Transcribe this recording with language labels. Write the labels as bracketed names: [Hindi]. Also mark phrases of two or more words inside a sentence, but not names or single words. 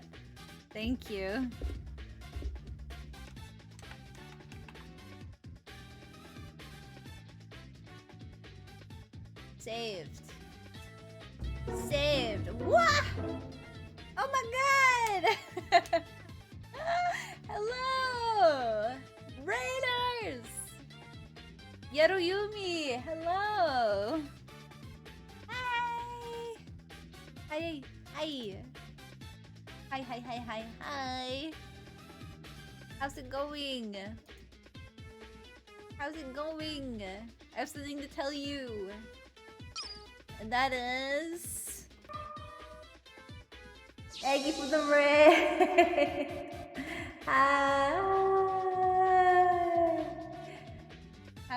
[English] Thank you. Saved. Saved. What? Oh my god! Hello! Raiders! Yaruyumi! Hello! Hi! Hi! Hi! Hi, hi, hi, hi, hi! How's it going? How's it going? I have something to tell you. And that is... Thank you for the raid! Hi!